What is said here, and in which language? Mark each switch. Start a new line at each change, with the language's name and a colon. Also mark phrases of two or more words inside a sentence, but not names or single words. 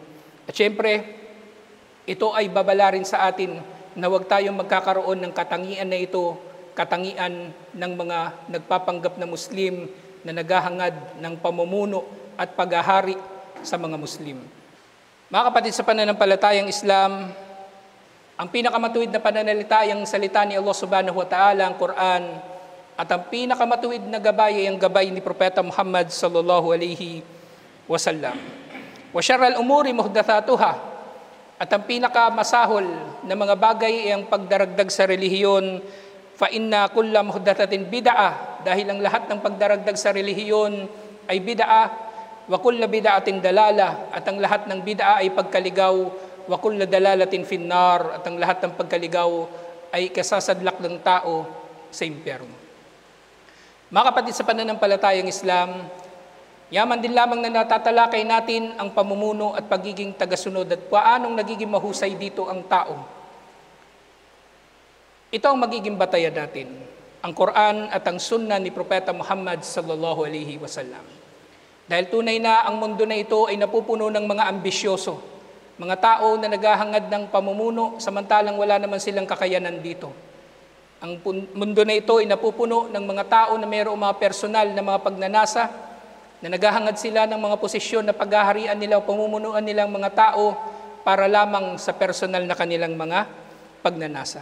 Filipino: At syempre, ito ay babala rin sa atin na huwag tayong magkakaroon ng katangian na ito, katangian ng mga nagpapanggap na Muslim na naghahangad ng pamumuno at paghahari sa mga Muslim. Mga kapatid sa pananampalatayang Islam, ang pinakamatuwid na pananalitayang salita ni Allah
Arabic: سبحانه وتعالى,
Filipino: ang Quran, at ang pinakamatuwid na gabay ay ang gabay ni Propeta Muhammad
Arabic: صلى الله عليه وسلم. وشر الأمور محدثاتها,
Filipino: at ang pinakamasahol na mga bagay ay ang pagdaragdag sa relihiyon,
Arabic: فإن كل محدثة بدعة,
Filipino: dahil ang lahat ng pagdaragdag sa relihiyon ay bid'ah,
Arabic: وكل بدعة ضلالة,
Filipino: at ang lahat ng bid'ah ay pagkaligaw,
Arabic: وكل ضلالة في النار,
Filipino: at ang lahat ng pagkaligaw ay kasasadlak ng tao sa impyerno. Mga kapatid sa pananampalatayang Islam, yaman din lamang na natatalakay natin ang pamumuno at pagiging tagasunod at paanong nagiging mahusay dito ang tao. Ito ang magiging batayan natin, ang Quran at ang Sunnah ni Propeta Muhammad
Arabic: صلى الله عليه وسلم.
Filipino: Dahil tunay na ang mundo na ito ay napupuno ng mga ambisyoso, mga tao na naghahangad ng pamumuno samantalang wala naman silang kakayanan dito. Ang mundo na ito ay napupuno ng mga tao na mayroong mga personal na mga pagnanasa, na naghahangad sila ng mga posisyon na paghaharian nila o pamumunuan nilang mga tao para lamang sa personal na kanilang mga pagnanasa.